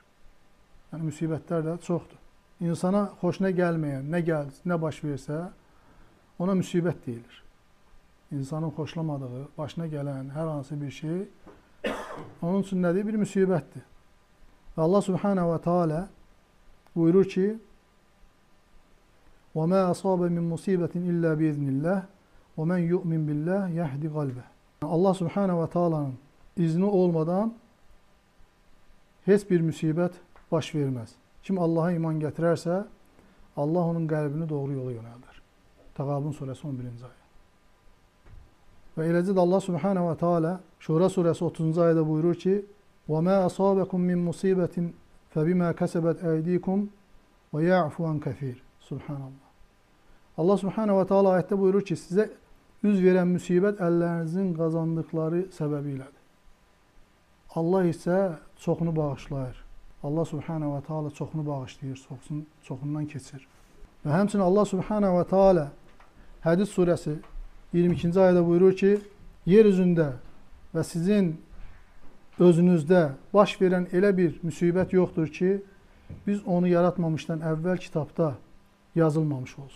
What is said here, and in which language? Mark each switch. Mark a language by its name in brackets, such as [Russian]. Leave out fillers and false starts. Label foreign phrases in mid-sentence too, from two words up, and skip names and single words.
[Azerbaijani] Yəni, müsibətlər də çoxdur. İnsana xoşuna gəlməyən, nə baş versə, ona müsibət deyilir. İnsanın xoşlamadığı, başına gələn hər hansı bir şey, onun üçün nədir? Bir müsibətdir. Və Allah [Arabic] سبحانه وتعالى [Azerbaijani] buyurur ki: [Arabic] وَمَا أَصَابَ مِنْ مُصِيبَةٍ إِلَّا بِإِذْنِ اللّٰهِ وَمَنْ يُؤْمِنْ بِاللّٰهِ يَهْدِ قَلْبَهُ. [Azerbaijani] Allah [Arabic] سبحانه وتعالى'nın [Azerbaijani] izni olmadan heç bir müsibət baş verməz. Kim Allaha iman gətirərsə, Allah onun qəlbini doğru yola yönəldir. Təğabun surəsi 11-ci ayə. Və eləcə də Allah [Arabic] سبحانه وتعالى [Azerbaijani] Şura surəsi 30-cu ayədə buyurur ki: [Arabic] وَمَا أَصَابَكُمْ مِنْ مُصِيبَةٍ فَبِمَا كَسَبَتْ أَيْدِيكُمْ وَيَعْفُ عَنْ كَثِيرٍ. Subhanallah. [Azerbaijani] Allah [Arabic] سبحانه وتعالى [Azerbaijani] ayətdə buyurur ki, sizə üz verən müsibət əllərinizin qazandıqları səbəbiylədir. Allah isə çoxunu bağışlayır. Allah [Arabic] سبحانه وتعالى [Azerbaijani] çoxunu bağışlayır, çoxundan keçir. Və həmçinin Allah [Arabic] سبحانه وتعالى [Azerbaijani] Hədid surəsi 22-ci ayədə buyurur ki: yer üzündə və sizin özünüzdə baş verən elə bir müsibət yoxdur ki, biz onu yaratmamışdan əvvəl kitabda yazılmamış olsun.